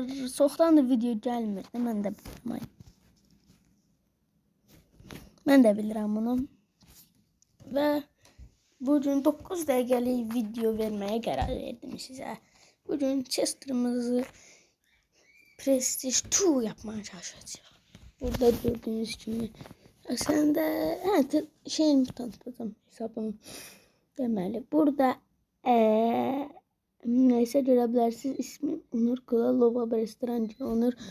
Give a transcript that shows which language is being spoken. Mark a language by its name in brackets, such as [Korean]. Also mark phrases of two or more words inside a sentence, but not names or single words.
[Azerbaijani] Çoxdandır video gəlmirdi. Mən də bilirəm bunu. Və bugün 9 dəqiqəlik video verməyə qərar verdim sizə. [Turkish] Bugün Chester'ımızı Prestige 2 yapmaya çalışacağıq. Burada gördüğünüz kimi. Aslında şeyimi tanıtacağım hesabımı. Deməli burada neyse görebilirsiniz, ismim Onur Kulalova, restorancı Onur.